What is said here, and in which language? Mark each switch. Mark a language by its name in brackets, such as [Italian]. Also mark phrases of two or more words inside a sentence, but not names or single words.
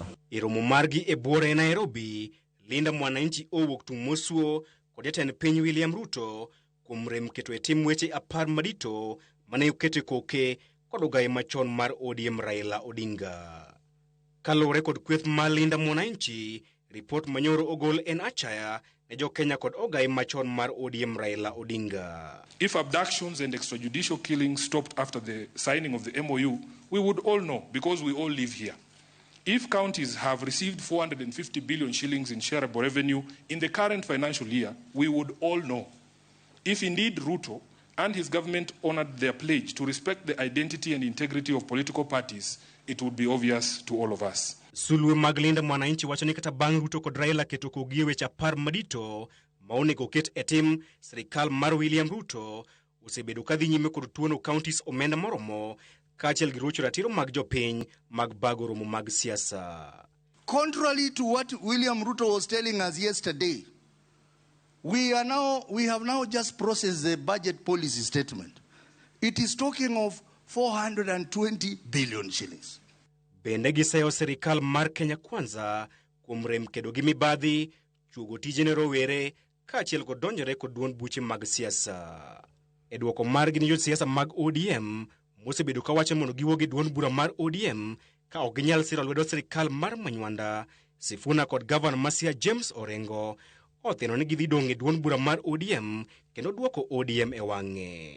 [Luo (Kenya and Tanzania)] E romo margi e buore Nairobi, Linda Mwananchi owuok tung' mosuo kod jatend piny William Ruto kuom rem keto e tim weche 10 madito mane okete koke kod ogaye machon mar ODM Raila Odinga. Kalore kod kweth mar Linda Mwananchi, report manyoro ogol en achaya ne jo Kenya kod ogaye machon mar ODM Raila Odinga. [English] If abductions and extrajudicial killings stopped after the signing of the MOU, we would all know because we all live here. If counties have received 450 billion shillings in shareable revenue in the current financial year, we would all know. If indeed Ruto and his government honored their pledge to respect the identity and integrity of political parties, it would be obvious to all of us. [Luo (Kenya and Tanzania)] Sulwe mag Linda Mwananchi wacho ni kata bang' Ruto kod Raila keto kogie weche 10 madito maonego ket e tim, sirikal mar William Ruto osebedo kadhi nyime kod tuono counties omenda moromo kaachiel gi rocho ratiro mag jopiny mag bago romo mag siasa. [English] Contrary to what William Ruto was telling us yesterday, we have now just processed the budget policy statement. It is talking of 420 billion shillings. [Luo (Kenya and Tanzania)] Bende giseyo sirikal mar Kenya Kwanza kuom rem kedo gi mibadhi, chugo tijene rowere kaachiel kod donjore kod duond buche mag siasa. E duoko margi ni josiasa mag ODM mosebedo ka wacho mondo giwuog e duond bura mar ODM ka ok ginyal siro lwedo sirikal mar Manywanda, Sifuna kod Gavana Masia James Orengo otheno ni gidhi dong' e duond bura mar ODM kendo duoko ODM e wang'e.